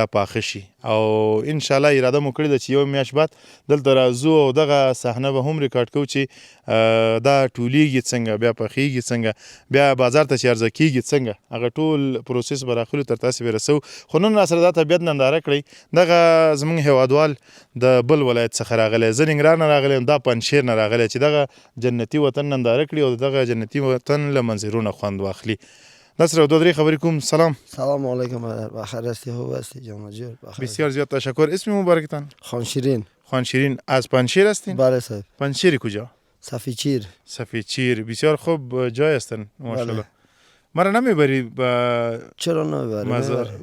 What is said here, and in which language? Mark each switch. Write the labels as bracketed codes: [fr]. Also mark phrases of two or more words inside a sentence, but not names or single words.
[ps] پاخه شي او انشاءالله اراده مو کړې ده چې یو میاشت بعد دلته راځو او دغه صحنه به هم ریکارډ کوو چې دا ټولیږي څنګه بیا پخیږي څنګه بیا بازار ته چې عرضه کیږي څنګه هغه ټول پروسس به راخلو تر تاسې به رسو خو نن راسره دا طبیعت ننداره کړئ دغه زموږ هیوادوال د بل ولایت څخه راغلی زه ننګرهار نه راغلی یم دا پنجشیر نه راغلی چې دغه جنتي وطن ننداره کړي او دغه جنتي وطن له منظرونه خوند واخلي نصر دو درې خبرې کوم [fa] سلام علیکم بخیر هستی خوب هستی جان جور بسیار زیاد تشکر اسم مبارکتان خان شیرین از پنجشیر هستین بله صاحب پنجشیر کجا سفیدچیر بسیار خوب جای هستن ماشاءالله مرا نمیبری چرا نمیبری